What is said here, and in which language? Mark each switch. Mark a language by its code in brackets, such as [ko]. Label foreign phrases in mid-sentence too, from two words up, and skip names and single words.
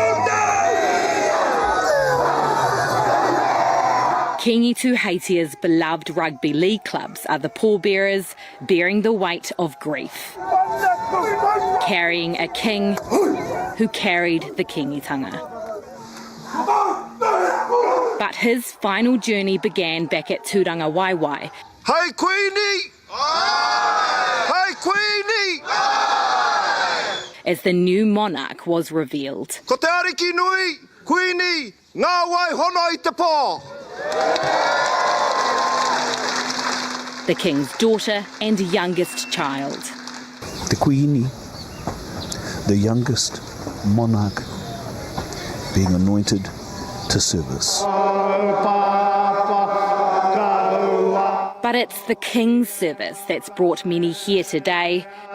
[en] Kingi Haitia's beloved rugby league clubs are the pallbearers bearing the weight of grief, carrying a king who carried the kingitanga. But his final journey began back at Turanga Waiwai. Hey Queenie! Hey Queenie! As the new monarch was revealed. [mi] Ko te ariki nui, Queenie, ngā wai hono I te pō. [en] The king's daughter and youngest child. The Queenie, the youngest monarch, being anointed to service. But it's the king's service that's brought many here today.